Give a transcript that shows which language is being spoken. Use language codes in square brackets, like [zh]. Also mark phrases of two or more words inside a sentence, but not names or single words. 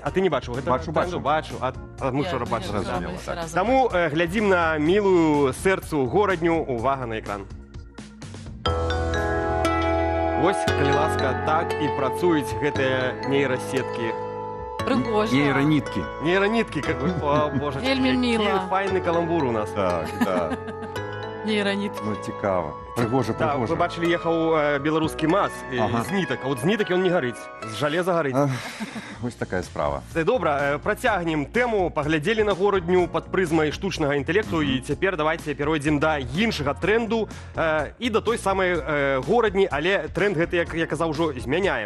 [be] А ты не бачыў гэта? Бачу. А мы вчора бачылі. Таму глядзім на мілую сэрцу горадню. Увага на экран. Вось, калі ласка, так і працуюць гэтыя нейрасеткі. Прыгожа. [ru] Нейронитки. Нейронитки, какой, о боже. [be] Вельмі міла. Файны каламбур у нас. Так, да. Нейронитки. Ну, цікаво. Пригожа. Да, вы бачылі, ехаў беларускі МАЗ з нітак, а от з нітак ён не гарыць, з жалеза гарыць. Вось такая справа. Добра, працягнем тэму, паглядзелі на горадню пад прызмай штучнага інтэлекту, і цяпер давайте перайдзем да іншага тренду і да той самай горадні, але тренд гэты, як я казаў, ужо змяняем.